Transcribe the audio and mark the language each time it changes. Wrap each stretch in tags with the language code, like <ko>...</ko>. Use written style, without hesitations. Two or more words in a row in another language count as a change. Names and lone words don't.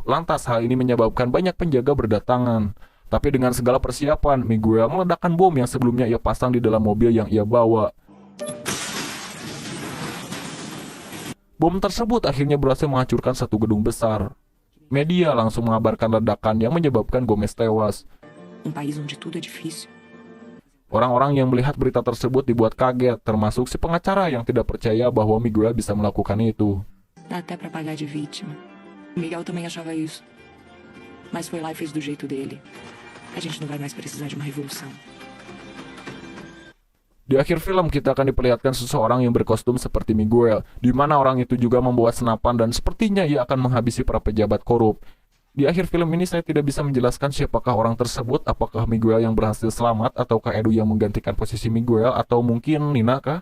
<id>Lantas hal ini menyebabkan banyak penjaga berdatangan. Tapi dengan segala persiapan, Miguel meledakkan bom yang sebelumnya ia pasang di dalam mobil yang ia bawa. Bom tersebut akhirnya berhasil menghancurkan satu gedung besar. Media langsung mengabarkan ledakan yang menyebabkan Gomez tewas.</id> <pt>País onde tudo é difícil.</pt> <id>Orang-orang yang melihat berita tersebut dibuat kaget, termasuk si pengacara yang tidak percaya bahwa Miguel bisa melakukan itu.</id> <pt>Dá até pra pagar de vítima. Miguel também achava isso. mas foi lá e fez do jeito dele. A gente não vai mais precisar de uma revolução.</pt> <id>Di akhir film kita akan diperlihatkan seseorang yang berkostum seperti Miguel, di mana orang itu juga membawa senapan dan sepertinya ia akan menghabisi para pejabat korup. Di akhir film ini saya tidak bisa menjelaskan siapakah orang tersebut, apakah Miguel yang berhasil selamat, ataukah Edu yang menggantikan posisi Miguel, atau mungkin Nina kah?</id>